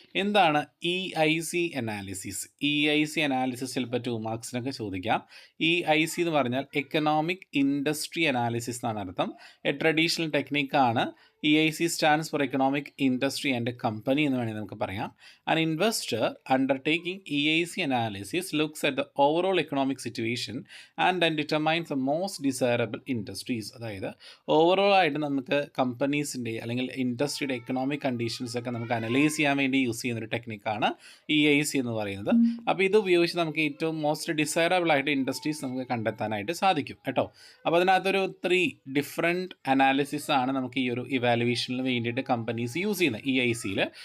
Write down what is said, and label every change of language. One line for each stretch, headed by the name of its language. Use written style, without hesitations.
Malayalam: എന്താണ് EIC analysis? EIC analysis ചിലപ്പോൾ 2 മാർക്സിനൊക്കെ ചോദിക്കാം. EIC എന്ന് പറഞ്ഞാൽ എക്കണോമിക് ഇൻഡസ്ട്രി അനാലിസിസ് എന്നാണ് അർത്ഥം. A traditional ടെക്നിക്കാണ്. EIC stands for economic industry and company എന്ന് വേണമെങ്കിൽ നമുക്ക് പറയാം.
English: An investor undertaking EIC analysis looks at the overall economic situation and then determines the most desirable industries.
Malayalam: അതായത് overall ആയിട്ട് നമുക്ക് കമ്പനീസിൻ്റെ അല്ലെങ്കിൽ ഇൻഡസ്ട്രിയുടെ എക്കണോമിക് കണ്ടീഷൻസ് ഒക്കെ നമുക്ക് അനലൈസ് ചെയ്യാൻ വേണ്ടി യൂസ് ചെയ്യുന്നൊരു ടെക്നിക്കാണ് EIC എന്ന് പറയുന്നത്. അപ്പോൾ ഇത് ഉപയോഗിച്ച് നമുക്ക് ഏറ്റവും മോസ്റ്റ് ഡിസൈറബിൾ ആയിട്ട് ഇൻഡസ്ട്രീസ് നമുക്ക് കണ്ടെത്താനായിട്ട് സാധിക്കും കേട്ടോ. അപ്പോൾ അതിനകത്തൊരു 3 ഡിഫറെൻറ്റ് അനാലിസിസ് ആണ് നമുക്ക് ഈ ഒരു ഇവാലുവേഷനിന് വേണ്ടിയിട്ട് കമ്പനീസ് യൂസ് ചെയ്യുന്നത് EICയിൽ.